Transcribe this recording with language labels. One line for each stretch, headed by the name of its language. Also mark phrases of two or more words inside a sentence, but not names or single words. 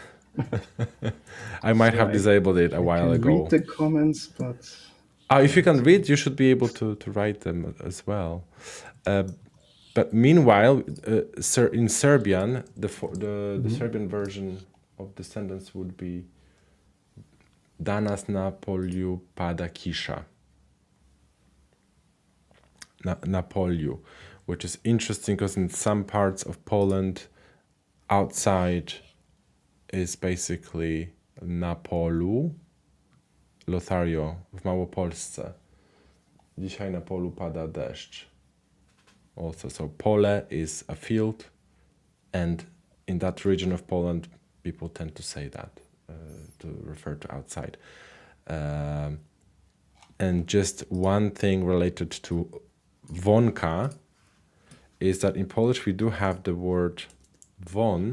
English: I might have disabled it a while I can ago. read the comments, but If you can read, you should be able to write them as well. But meanwhile, in Serbian, the Serbian version of the sentence would be
Serbian: Danas na polju pada kisza. Na polju,
English: which is interesting because in some parts of Poland, outside is basically
Polish: na polu. Lothario, w Małopolsce. Dzisiaj na polu pada deszcz.
English: Also, so pole is a field, and in that region of Poland, people tend to say that, to refer to outside. And just one thing related to wonka is that in Polish we do have the word won.